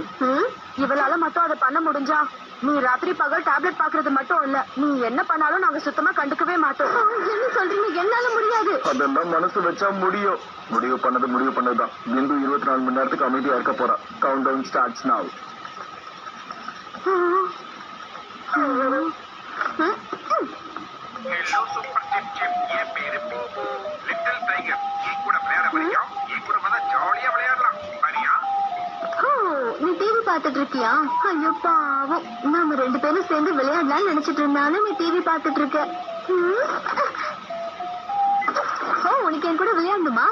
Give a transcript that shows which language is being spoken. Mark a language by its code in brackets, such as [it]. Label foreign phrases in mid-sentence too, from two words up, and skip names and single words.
[ta] இவளால மட்டும் அதை பண்ண முடிஞ்சா? நீ ராத்திரி பகல் டேப்லெட் பாக்குறது மட்டும் இல்ல, நீ என்ன பண்ணாலும் நாங்க சுத்தமா கண்டுக்கவே மாட்டோம். என்ன சொல்றீங்க? என்னால முடியாது. அதெல்லாம் மனசு வச்சா முடியும். முடிவு பண்ணதுதான். பிந்து 24 மணி நேரத்துக்கு அமைதியா இருக்க போறா. [en] countdown starts now. hello super chip chip, [hi] ये मेरे [en] पिंकू little tiger. [ta] ये கூட விளையாட வரியா? ये கூட வந்தா ஜாலியா விளையாடலாம். வரியா? நீ டிவி பாத்துட்டு இருக்கியா? ஐயோ பாவம், நாம 2 பேரும் சேர்ந்து விளையாடலாம்னு நினைச்சிட்டு இருந்தாலும் நீ டிவி பாத்துட்டு இருக்க. உனக்கு என் கூட விளையாடணுமா?